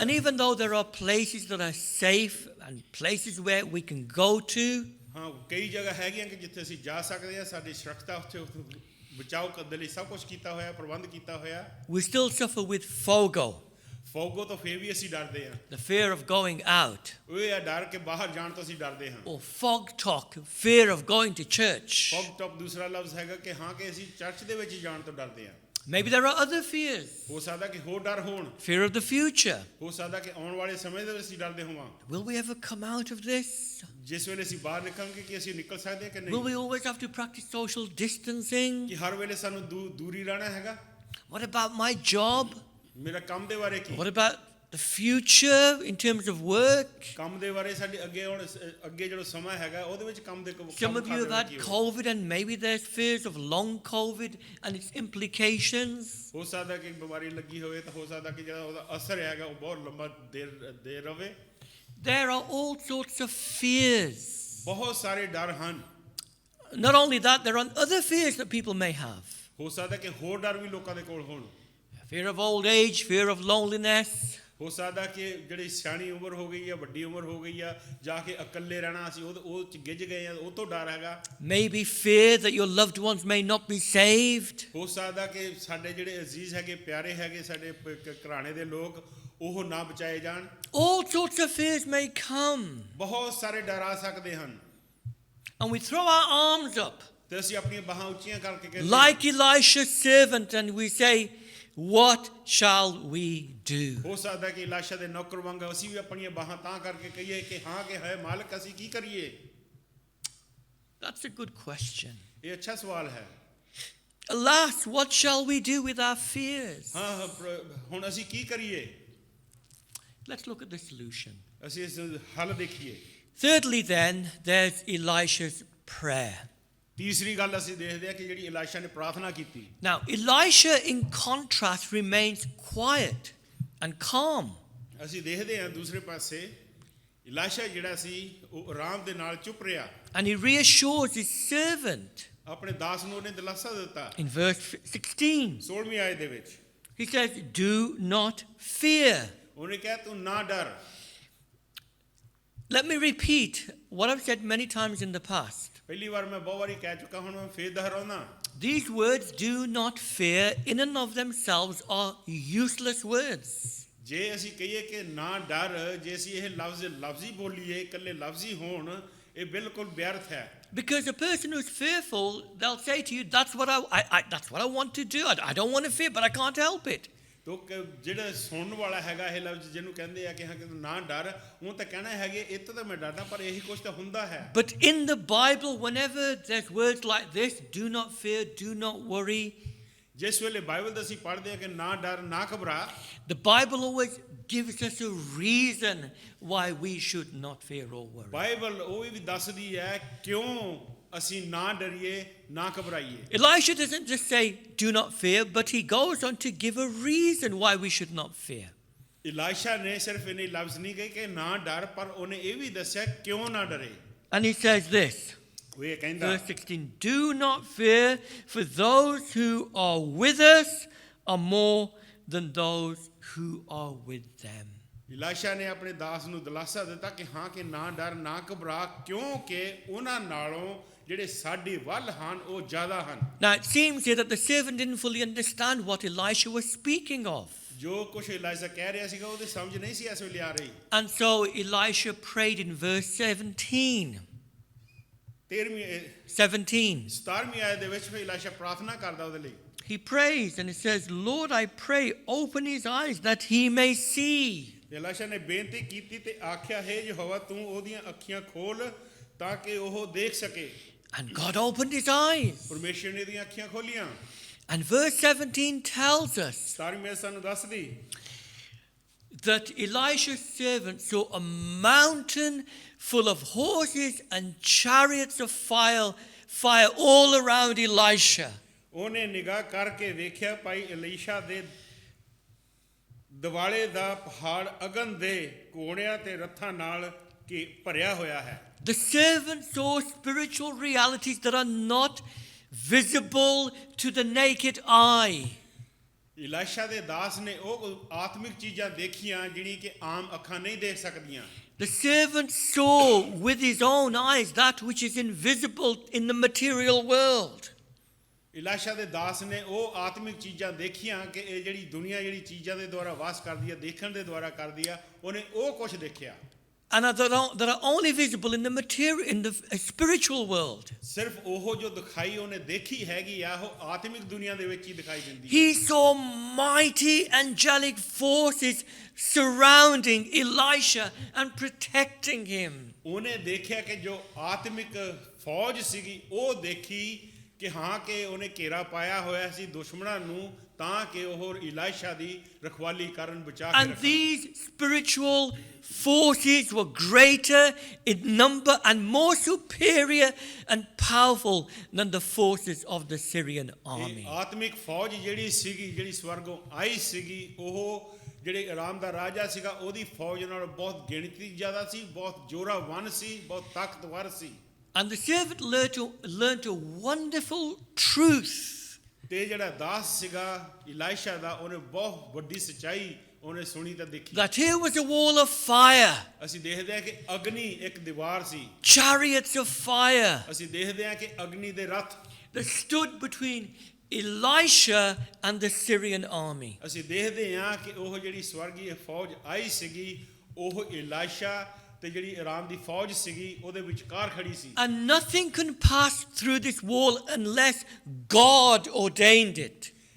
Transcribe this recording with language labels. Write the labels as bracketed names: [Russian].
[English] And even though there are places that are safe and places where we can go to, [Punjabi] ਹਾਂ ਕਈ ਜਗ੍ਹਾ ਹੈਗੀਆਂ ਕਿ ਜਿੱਥੇ ਅਸੀਂ ਜਾ ਸਕਦੇ ਆ, ਸਾਡੀ ਸੁਰੱਖਿਆ ਉੱਥੇ ਬਚਾਓ ਕਰਨ ਦੇ ਲਈ ਸਭ ਕੁਝ ਕੀਤਾ ਹੋਇਆ, ਪ੍ਰਬੰਧ ਕੀਤਾ ਹੋਇਆ। [English] we still suffer with FOGO, [Punjabi] ਫੋਗੋ ਤੋਂ ਫੇਰ ਵੀ ਅਸੀਂ ਡਰਦੇ ਹਾਂ। [English] the fear of going out, [Punjabi] ਉਹ ਇਹ ਡਰ ਕੇ ਬਾਹਰ ਜਾਣ ਤੋਂ ਅਸੀਂ ਡਰਦੇ ਹਾਂ। [English] or fog talk, fear of going to church. [Punjabi] Fog top ਦੂਸਰਾ ਲਫ਼ਜ਼ ਹੈਗਾ ਕਿ ਹਾਂ ਕਿ ਅਸੀਂ ਚਰਚ ਦੇ ਵਿੱਚ ਜਾਣ ਤੋਂ ਡਰਦੇ ਹਾਂ। [English] Maybe there are other fears. [Punjabi] ਹੋ ਸਕਦਾ ਕਿ ਹੋਰ ਡਰ ਹੋਣ, [English] Fear of the future. [Punjabi] ਹੋ ਸਕਦਾ ਕਿ ਆਉਣ ਵਾਲੇ ਸਮੇਂ ਦੇ ਵਿੱਚ ਅਸੀਂ ਡਰਦੇ ਹੋਵਾਂ। [English] Will we ever come out of this? [Punjabi] ਜਿਸ ਵੇਲੇ ਅਸੀਂ ਬਾਹਰ ਨਿਕਲਾਂਗੇ ਕਿ ਅਸੀਂ ਨਿਕਲ ਸਕਦੇ ਹਾਂ ਕਿ [English] Will [Punjabi] ਨਹੀਂ, [English] we always have to practice social distancing? [Punjabi] ਕਿ ਹਰ ਵੇਲੇ ਸਾਨੂੰ ਦੂਰੀ ਰਹਿਣਾ ਹੈਗਾ। [English] What about my job? [Punjabi] ਮੇਰਾ ਕੰਮ ਦੇ ਬਾਰੇ ਕੀ, [English] What about the future in terms of work? [Punjabi] ਕੰਮ ਦੇ ਬਾਰੇ ਸਾਡੇ ਅੱਗੇ ਜਿਹੜਾ ਸਮਾਂ ਹੈਗਾ ਉਹਦੇ ਵਿੱਚ ਕੰਮ ਦੇ [English] Some of you have had COVID and maybe there's fears of long COVID and its implications. [Punjabi] ਹੋ ਸਕਦਾ ਕਿ ਬਿਮਾਰੀ ਲੱਗੀ ਹੋਵੇ ਤਾਂ ਹੋ ਸਕਦਾ ਕਿ ਜਿਹੜਾ ਉਹਦਾ ਅਸਰ ਹੈਗਾ ਉਹ ਬਹੁਤ ਲੰਬਾ ਦੇਰ ਰਵੇ। [English] There are all sorts of fears. [Punjabi] ਬਹੁਤ ਸਾਰੇ ਡਰ ਹਨ। [English] Not only that, there are other fears that people may have. [Punjabi] ਹੋ ਸਕਦਾ ਕਿ ਹੋਰ ਡਰ ਵੀ ਲੋਕਾਂ ਦੇ ਕੋਲ ਹੋਣ। [English] Fear of old age, fear of loneliness. [Punjabi] ਹੋ ਸਕਦਾ ਕਿ ਜਿਹੜੀ ਸਿਆਣੀ ਉਮਰ ਹੋ ਗਈ ਆ, ਵੱਡੀ ਉਮਰ ਹੋ ਗਈ ਆ, ਜਾ ਕੇ ਇਕੱਲੇ ਰਹਿਣਾ ਅਸੀਂ ਉਹ ਚ ਗਿੱਝ ਗਏ ਆ, ਉਹ ਤੋਂ ਡਰ ਹੈਗਾ। [English] Maybe fear that your loved ones may not be saved. [Punjabi] ਹੋ ਸਕਦਾ ਕਿ ਸਾਡੇ ਜਿਹੜੇ ਅਜ਼ੀਜ਼ ਹੈਗੇ, ਪਿਆਰੇ ਹੈਗੇ, ਸਾਡੇ ਘਰਾਣੇ ਦੇ ਲੋਕ ਉਹ ਨਾ ਬਚਾਏ ਜਾਣ। [English] All sorts of fears may come. [Punjabi] ਬਹੁਤ ਸਾਰੇ ਡਰ ਆ ਸਕਦੇ ਹਨ। [English] And we throw our arms up [Punjabi] ਤੇ ਅਸੀਂ ਆਪਣੀਆਂ ਬਾਹਾਂ ਉੱਚੀਆਂ ਕਰਕੇ ਕਹਿੰਦੇ [English] like Elisha's servant and we say, what shall we do? [Punjabi] ਹੋ ਸਕਦਾ ਕਿ ਇਲਾਸ਼ਾ ਦੇ ਨੌਕਰ ਵਾਂਗ ਅਸੀਂ ਵੀ ਆਪਣੀਆਂ ਬਾਹਾਂ ਤਾਂ ਕਰਕੇ ਕਹੀਏ ਕਿ ਹਾਂ ਕਿ ਹੈ ਮਾਲਕ ਅਸੀਂ ਕੀ ਕਰੀਏ। [English] That's a good question. [Punjabi] ਇਹ ਅੱਛਾ ਸਵਾਲ ਹੈ। [English] Alas, what shall we do with our fears? [Punjabi] ਹਾਂ ਹੁਣ ਅਸੀਂ ਕੀ ਕਰੀਏ। [English] Let's look at the solution. [Punjabi] ਅਸੀਂ ਇਸ ਹੱਲ ਦੇਖੀਏ। [English] Thirdly, then, there's Elisha's prayer. [Punjabi] ਤੀਸਰੀ ਗੱਲ ਅਸੀਂ ਦੇਖਦੇ ਹਾਂ ਕਿ ਜਿਹੜੀ ਇਲਾਸ਼ਾ ਨੇ ਪ੍ਰਾਰਥਨਾ ਕੀਤੀ। [English] Now, Elisha, in contrast, remains quiet and calm. [Punjabi] ਅਸੀਂ ਦੇਖਦੇ ਹਾਂ ਦੂਸਰੇ ਪਾਸੇ ਇਲਾਸ਼ਾ ਜਿਹੜਾ ਸੀ ਉਹ ਆਰਾਮ ਦੇ ਨਾਲ ਚੁੱਪ ਰਿਹਾ। [English] And he reassures his servant. [Punjabi] ਆਪਣੇ ਦਾਸ ਨੂੰ ਉਹਨੇ ਦਿਲਾਸਾ ਦਿੱਤਾ। [English] In verse 16, [Punjabi] 16ਵੀਂ ਆਇਤ ਦੇ ਵਿੱਚ [English] he says, do not fear. [Punjabi] ਉਹਨੇ ਕਿਹਾ ਤੂੰ ਨਾ ਡਰ। [English] Let me repeat what I've said many times in the past. [Punjabi] ਪਹਿਲੀ ਵਾਰ ਮੈਂ ਬਹੁਤ ਵਾਰੀ ਕਹਿ ਚੁੱਕਾ, ਹੁਣ ਮੈਂ ਫੇਰ ਦੁਹਰਾਉਣਾ। [English] These words, do not fear, in and of themselves are useless words. [Punjabi] ਜੇ ਅਸੀਂ ਕਹੀਏ ਕਿ ਨਾ ਡਰ, ਜੇ ਅਸੀਂ ਇਹ ਲਫ਼ਜ਼ੀ ਬੋਲੀਏ, ਇਕੱਲੇ ਲਫ਼ਜ਼ੀ ਹੋਣ, ਇਹ ਬਿਲਕੁਲ ਵਿਅਰਥ ਹੈ। [English] Because a person who's fearful, they'll say to you, that's what I want to do. I don't want to fear, but I can't help it. [Punjabi] ਤੋ ਜਿਹੜਾ ਸੁਣਨ ਵਾਲਾ ਹੈਗਾ ਇਹ ਲਫ਼ਜ਼ ਜਿਹਨੂੰ ਕਹਿੰਦੇ ਆ ਕਿ ਹਾਂ ਕਿ ਨਾ ਡਰ, ਉਹ ਤਾਂ ਕਹਿਣਾ ਹੈਗੇ ਇਹ ਤਾਂ ਮੈਂ ਡਰਦਾ ਪਰ ਇਹੀ ਕੁਝ ਤਾਂ ਹੁੰਦਾ ਹੈ। [English] But in the Bible, whenever there's words like this, do not fear, do not worry, [Punjabi] ਜਿਸ ਵੇਲੇ ਬਾਈਬਲ ਦਾ ਅਸੀਂ ਪੜ੍ਹਦੇ ਹਾਂ ਕਿ ਨਾ ਡਰ ਨਾ ਘਬਰਾ, [English] the Bible always gives us a reason why we should not fear or worry. [Punjabi] Bible ਉਹ ਵੀ ਦੱਸਦੀ ਹੈ ਕਿਉਂ ਅਸੀਂ ਨਾ ਡਰੀਏ ਨਾ ਘਬਰਾਈਏ। [English] Elisha doesn't just say, do not fear, but he goes on to give a reason why we should not fear. [Punjabi] ਇਲਾਸ਼ਾ ਨੇ ਸਿਰਫ ਇਹਨੇ ਲਫ਼ਜ਼ ਨਹੀਂ ਕਹੇ ਕਿ ਨਾ ਡਰ, ਪਰ ਉਹਨੇ ਇਹ ਵੀ ਦੱਸਿਆ ਕਿਉਂ ਨਾ ਡਰੇ। [English] And he says this, [Punjabi] ਉਹ ਇਹ ਕਹਿੰਦਾ [English] verse 16, do not fear, for those who are with us are more than those who are with them. [Punjabi] ਇਲਾਸ਼ਾ ਨੇ ਆਪਣੇ ਦਾਸ ਨੂੰ ਦਿਲਾਸਾ ਦਿੱਤਾ ਕਿ ਹਾਂ ਕਿ ਨਾ ਡਰ ਨਾ ਘਬਰਾ, ਕਿਉਂਕਿ ਉਹਨਾਂ ਨਾਲੋਂ ਜਿਹੜੇ ਸਾਡੇ ਵੱਲ ਹਨ ਉਹ ਜ਼ਿਆਦਾ ਹਨ। [English] Now it seems here that the servant didn't fully understand what Elisha was speaking of. [Punjabi] ਜੋ ਕੁਝ ਇਲਾਸ਼ਾ ਕਹਿ ਰਿਹਾ ਸੀਗਾ ਉਹਦੇ ਸਮਝ ਨਹੀਂ ਸੀ ਇਸ ਵੇਲੇ ਆ ਰਹੀ। [English] And so Elisha prayed in verse 17. [Punjabi] 17ਵੀਂ ਆਇਤ ਦੇ ਵਿੱਚ ਫਿਰ ਇਲਾਸ਼ਾ ਪ੍ਰਾਰਥਨਾ ਕਰਦਾ ਉਹਦੇ ਲਈ। [English] He prays and it says, Lord, I pray, open his eyes that he may see. [Punjabi] ਇਲਾਸ਼ਾ ਨੇ ਬੇਨਤੀ ਕੀਤੀ ਤੇ ਆਖਿਆ, ਹੈ ਯਹੋਵਾ ਤੂੰ ਉਹਦੀਆਂ ਅੱਖੀਆਂ ਖੋਲ ਤਾਂ ਕਿ ਉਹ ਦੇਖ ਸਕੇ। [English] And God opened his eyes. [Punjabi] ਪਰਮੇਸ਼ਰ ਨੇ ਉਹਦੀਆਂ ਅੱਖੀਆਂ ਖੋਲੀਆਂ। [English] And verse 17 tells us [Punjabi] 17ਵੀਂ ਆਇਤ ਸਾਨੂੰ ਦੱਸਦੀ [English] that Elisha's servant saw a mountain full of horses and chariots of fire all around Elisha. [Punjabi] ਉਹਨੇ ਨਿਗਾਹ ਕਰਕੇ ਵੇਖਿਆ ਭਾਈ ਇਲੀਸ਼ਾ ਦੇ ਦਿਵਾਲੇ ਦਾ ਪਹਾੜ ਅਗਨ ਦੇ ਘੋੜਿਆਂ ਤੇ ਰੱਥਾਂ ਨਾਲ ਕਿ ਭਰਿਆ ਹੋਇਆ ਹੈ। [English] The servant saw spiritual realities that are not visible to the naked eye. [Punjabi] ਇਲਾਸ਼ਾ ਦੇ ਦਾਸ ਨੇ ਉਹ ਆਤਮਿਕ ਚੀਜ਼ਾਂ ਦੇਖੀਆਂ ਜਿਹੜੀ ਕਿ ਆਮ ਅੱਖਾਂ ਨਹੀਂ ਦੇਖ ਸਕਦੀਆਂ। [English] The servant saw with his own eyes that which is invisible in the material world. [Punjabi] ਇਲਾਸ਼ਾ ਦੇ ਦਾਸ ਨੇ ਉਹ ਆਤਮਿਕ ਚੀਜ਼ਾਂ ਦੇਖੀਆਂ ਕਿ ਇਹ ਜਿਹੜੀ ਦੁਨੀਆ ਜਿਹੜੀ ਚੀਜ਼ਾਂ ਦੇ ਦੁਆਰਾ ਵਾਸ ਕਰਦੀ ਹੈ, ਦੇਖਣ ਦੇ ਦੁਆਰਾ ਕਰਦੀ ਆ, ਉਹਨੇ ਉਹ ਕੁਝ ਦੇਖਿਆ। [English] And that are only visible in the spiritual world. [Punjabi] ਸਿਰਫ ਉਹ ਜੋ ਦਿਖਾਈ ਉਹਨੇ ਦੇਖੀ ਹੈਗੀ ਆ ਉਹ ਆਤਮਿਕ ਦੁਨੀਆ ਦੇ ਵਿੱਚ ਹੀ ਦਿਖਾਈ ਦਿੰਦੀ ਹੈ। [English] He saw mighty angelic forces surrounding Elisha and protecting him. [Punjabi] ਉਹਨੇ ਦੇਖਿਆ ਕਿ ਜੋ ਆਤਮਿਕ ਫੌਜ ਸੀਗੀ ਉਹ ਦੇਖੀ ਕਿ ਹਾਂ ਕਿ ਉਹਨੇ ਘੇਰਾ ਪਾਇਆ ਹੋਇਆ ਸੀ ਦੁਸ਼ਮਣਾਂ ਨੂੰ ਤਾਂ ਕਿ ਉਹ ਇਲਾਸ਼ਾ ਦੀ ਰਖਵਾਲੀ ਕਰਨ ਬਚਾ ਕੇ [English] And [Punjabi] ਰੱਖਣ। [English] these spiritual forces were greater in number and more superior and powerful than the forces of the Syrian army. [Punjabi] ਇਹ ਆਤਮਿਕ ਫੌਜ ਜਿਹੜੀ ਸੀਗੀ ਜਿਹੜੀ ਸਵਰਗੋਂ ਆਈ ਸੀਗੀ ਉਹ ਜਿਹੜੇ ਆਰਾਮ ਦਾ ਰਾਜਾ ਸੀਗਾ ਉਹਦੀ ਫੌਜ ਨਾਲ ਬਹੁਤ ਗਿਣਤੀ ਜ਼ਿਆਦਾ ਸੀ, ਬਹੁਤ ਜ਼ੋਰਾਵਰ ਸੀ, ਬਹੁਤ ਤਾਕਤਵਰ ਸੀ। [English] And the servant learned a wonderful truth. [Punjabi] ਤੇ ਜਿਹੜਾ ਦਾਸ ਸੀਗਾ ਇਲਾਸ਼ਾ ਦਾ ਉਹਨੇ ਬਹੁਤ ਵੱਡੀ ਸੱਚਾਈ ਉਹਨੇ ਸੁਣੀ ਤਾਂ ਦੇਖੀ। [English] That here was a wall of fire, [Punjabi] ਅਸੀਂ ਦੇਖਦੇ ਹਾਂ ਕਿ ਅਗਨੀ ਇੱਕ ਦੀਵਾਰ ਸੀ। [English] chariots of fire [Punjabi] ਅਸੀਂ ਦੇਖਦੇ ਹਾਂ ਕਿ ਅਗਨੀ ਦੇ ਰੱਥ [English] that stood between Elisha and the Syrian army. [Punjabi] ਅਸੀਂ ਦੇਖਦੇ ਹਾਂ ਕਿ ਉਹ ਜਿਹੜੀ ਸਵਰਗੀ ਫੌਜ ਆਈ ਸੀਗੀ ਉਹ ਇਲਾਸ਼ਾ ਤੇ ਜਿਹੜੀ ਆਰਾਮ ਦੀ ਫੌਜ ਸੀਗੀ ਉਹਦੇ ਵਿਚਕਾਰ ਖੜੀ ਸੀ। [English] And nothing can pass through this wall unless God ordained it.